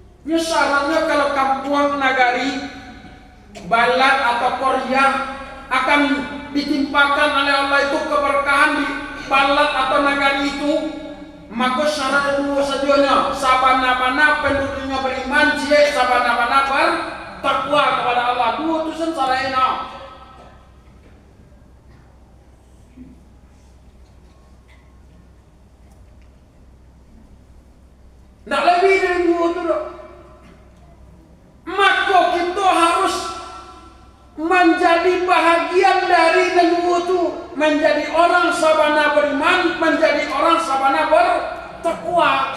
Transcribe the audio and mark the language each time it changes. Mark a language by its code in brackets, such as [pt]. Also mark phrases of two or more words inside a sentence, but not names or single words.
[id] Ya syaratnya kalau kampung nagari, balat atau Korea akan ditimpakan oleh Allah itu keberkahan di balat atau nagari itu, maka syarat dua saja sabana-bana penduduknya beriman, cie sabana-bana bertakwa kepada Allah. Dua itu syaratnya. Tidak lebih dari dua itu dok. Maka kita harus menjadi bahagian dari dua itu, menjadi orang sabana beriman, menjadi orang sabana bertakwa.